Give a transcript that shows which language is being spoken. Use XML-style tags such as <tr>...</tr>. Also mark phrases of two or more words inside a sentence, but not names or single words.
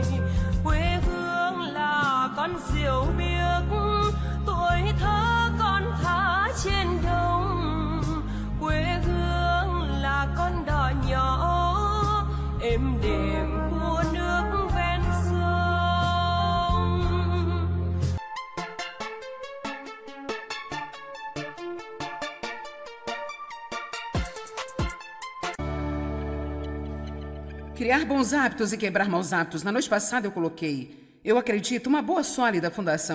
<vi>Quê hương là con diều biếc, tuổi thơ con thả trên đồng. Quê hương là con đò nhỏ êm đềm của nước ven sông.</vi> <pt>Criar bons hábitos e quebrar maus hábitos. Na noite passada eu coloquei, eu acredito, uma boa sólida fundação.</pt>